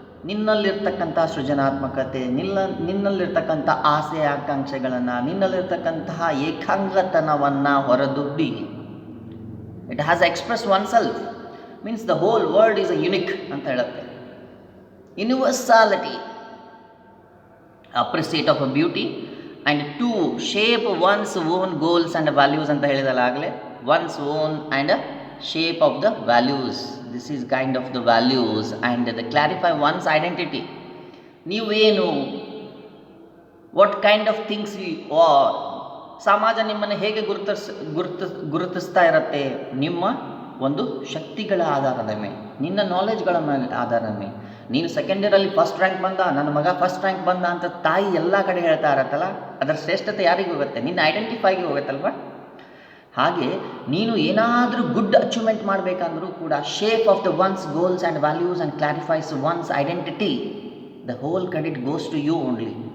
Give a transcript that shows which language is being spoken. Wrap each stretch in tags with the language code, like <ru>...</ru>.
<kn>ನಿನ್ನಲ್ಲಿರ್ತಕ್ಕಂಥ ಸೃಜನಾತ್ಮಕತೆ, ನಿನ್ನಲ್ಲಿರ್ತಕ್ಕಂಥ ಆಸೆ ಆಕಾಂಕ್ಷೆಗಳನ್ನು, ನಿನ್ನಲ್ಲಿರ್ತಕ್ಕಂತಹ ಏಕಾಂಗತನವನ್ನು ಹೊರದುಡ್ಡಿ,</kn> <en>it has express oneself means the whole world is a unique</en> <kn>ಅಂತ ಹೇಳುತ್ತೆ.</kn> <en>universality, appreciate of a beauty and to shape one's own goals and values</en> <kn>ಅಂತ ಹೇಳಿದಲ್ಲ ಆಗಲೇ.</kn> <en>One's own and shape of the values, this is kind of the values and the clarify one's identity.</en> <kn>ನೀವೇನು,</kn> <en>what kind of things you are.</en> <kn>ಸಮಾಜ ನಿಮ್ಮನ್ನು ಹೇಗೆ ಗುರುತಿಸ್ತಾ ಇರುತ್ತೆ? ನಿಮ್ಮ ಒಂದು ಶಕ್ತಿಗಳ ಆಧಾರದ ಮೇಲೆ, ನಿನ್ನ ನಾಲೆಜ್ಗಳ ಮೇಲೆ ಆಧಾರದ ಮೇಲೆ. ನೀನು ಸೆಕೆಂಡ್ ಇಯರಲ್ಲಿ ಫಸ್ಟ್ ರ್ಯಾಂಕ್ ಬಂದ, ನನ್ನ ಮಗ ಫಸ್ಟ್ ರ್ಯಾಂಕ್ ಬಂದ ಅಂತ ತಾಯಿ ಎಲ್ಲ ಕಡೆ ಹೇಳ್ತಾ ಇರತ್ತಲ್ಲ, ಅದರ ಶ್ರೇಷ್ಠತೆ ಯಾರಿಗೆ ಹೋಗುತ್ತೆ? ನಿನ್ನ ಐಡೆಂಟಿಫೈಗೆ ಹೋಗುತ್ತಲ್ವ? ಹಾಗೆ ನೀನು ಏನಾದರೂ ಗುಡ್ ಅಚೀವ್ಮೆಂಟ್ ಮಾಡಬೇಕಂದ್ರೂ ಕೂಡ</kn> <en>Shape of the one's goals and values and clarifies one's identity, the whole credit goes to you only.</en>